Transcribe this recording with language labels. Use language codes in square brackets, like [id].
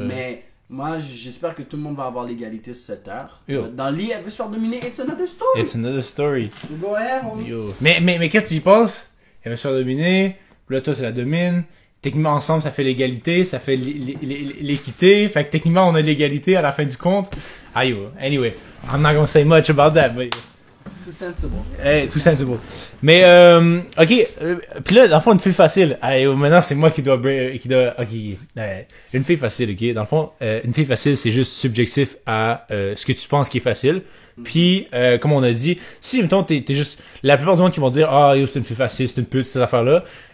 [fr] Mais moi, j'espère que tout le monde va avoir l'égalité sur cette terre. Yo. Dans le lit, elle veut se faire dominer. [en] It's another story. It's another story. So go ahead, homie. Yo. [fr] Mais qu'est-ce que tu y penses? Elle va se faire dominer. Puis là, toi, tu la domines. Techniquement, ensemble, ça fait l'égalité. Ça fait l'équité. Fait que techniquement, on a l'égalité à la fin du compte. Ah, yo. [en] Anyway, I'm not gonna say much about that, but... Too sensible. [fr] Hey, tout sensible. Mais, ok. Puis là, dans le fond, une fille facile. Hey, maintenant, c'est moi qui dois... Ok. Une fille facile, ok. Dans le fond, une fille facile, c'est juste subjectif à ce que tu penses qui est facile. Puis, comme on a dit, si, mettons, t'es juste... La plupart du monde qui vont dire, ah, yo, c'est une fille facile, c'est une pute, ces affaires-là.